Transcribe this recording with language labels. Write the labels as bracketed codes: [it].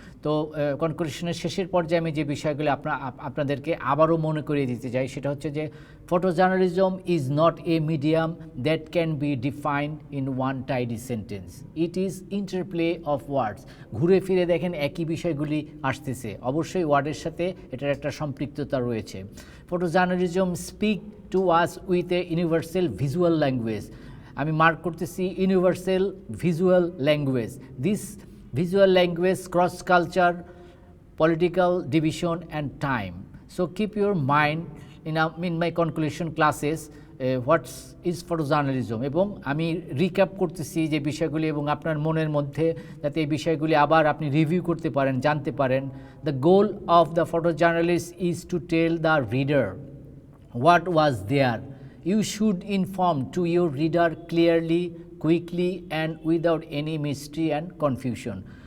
[bn] তো কনক্লুশনের শেষের পর্যায়ে আমি যে বিষয়গুলি আপনাদেরকে আবারও মনে করিয়ে দিতে চাই, সেটা হচ্ছে যে [en] Photo journalism is not a medium that can be defined in one tidy sentence, it is interplay of words. [bn] ঘুরে ফিরে দেখেন একই বিষয়গুলি আসতেছে, অবশ্যই ওয়ার্ডের সাথে এটার একটা সম্পৃক্ততা রয়েছে। [en] Photo journalism speak to us with a universal visual language. [bn] আমি মার্ক করতেছি universal visual language. [en] This visual language, cross culture, political division and time. So keep your mind in my conclusion classes what's is photo journalism, [bn] এবং আমি recap করতেছি যে বিষয়গুলি, এবং আপনার মনের মধ্যে যাতে এই বিষয়গুলি আবার আপনি রিভিউ করতে পারেন, জানতে পারেন। [en] The goal of the photo journalist is to tell the reader what was there. You should inform to your reader clearly, quickly and without any mystery and confusion.